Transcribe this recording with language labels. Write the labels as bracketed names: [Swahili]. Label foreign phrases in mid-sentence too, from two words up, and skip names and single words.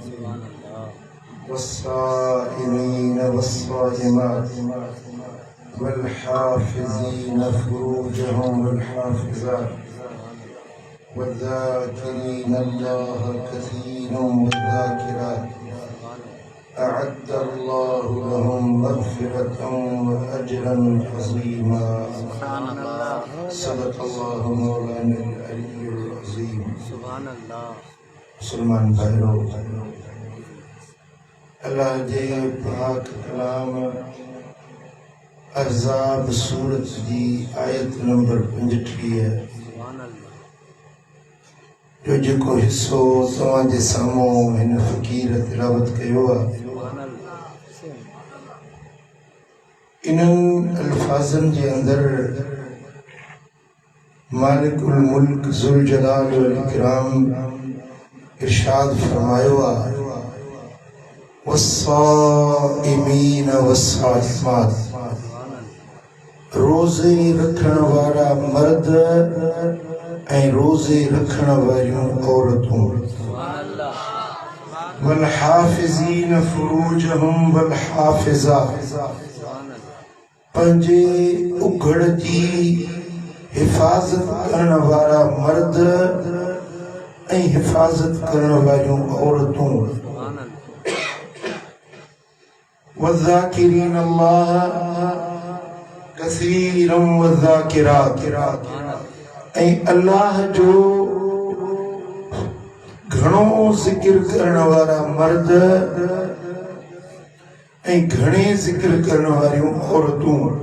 [Arabic] والصائمين والصائمات والحافظين فروجهم والحافظات والذاكرين الله كثيرا والذاكرات أعد الله لهم مغفرة وأجرا عظيما. صدق الله مولانا العلي العظيم. [Sindhi] मुसलमान भाइयों, अल्लाह जे पाक कलाम अहज़ाब सूरत जी आयत नंबर 35 है, जो जेको हिस्सो तव्हां जे साम्हूं हिन फ़क़ीर तिलावत कयो आहे, इन्हनि अल्फाज़नि जे अंदरि [Arabic] مالك الملك ذو الجلال والإكرام [Sindhi] इरशाद फरमायो आहे, [Arabic] والصائمين والصائمات, [Sindhi] रोज़े रखण वारा मर्द ऐं रोज़े रखण वारियूं औरतूं, [Arabic] والحافظين فروجهم والحافظات, [Sindhi] पंहिंजे उघड़ जी हिफ़ाज़त करण वारा मर्द ऐं हिफ़ाज़त करण वारियूं औरतूं, [Arabic] والذاكرين الله كثيرا والذاكرات, [Sindhi] ऐं अल्लाह जो घणो ज़िक्र करण वारा मर्द ऐं घणे ज़िक्र करण वारियूं औरतूं।